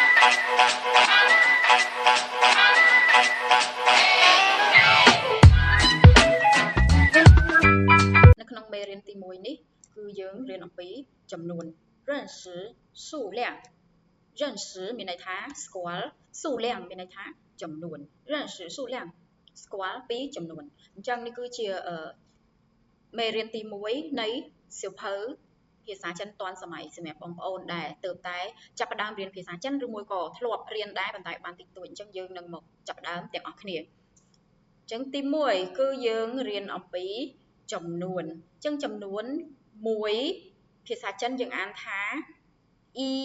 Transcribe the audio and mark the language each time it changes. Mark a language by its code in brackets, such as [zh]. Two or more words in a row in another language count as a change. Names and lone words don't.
[km] នៅក្នុងមេរៀនទី1នេះគឺយើងរៀនអំពីចំនួន [zh] 认识数量认识 [km] មានន័យថាស្គាល់数量មាន ន័យថាចំនួន [zh] 认识数量 [km] ស្គាល់ពីចំនួនអញ្ចឹងនេះគឺជាមេរៀនទី1នៃសៀវភៅភាសាចិនទាន់សម័យសម្រាប់បងប្អូនដែលទើបតែចាប់ផ្ដើមរៀនភាសាចិនឬមួយក៏ធ្លាប់រៀនដែរប៉ុន្តែបានតិចតួចអញ្ចឹងយើងនឹងមកចាប់ផ្ដើមទាំងអស់គ្នាអញ្ចឹងទី1គឺយើងរៀនអំពីចំនួនអញ្ចឹងចំនួន1ភាសាចិនយើងអានថា1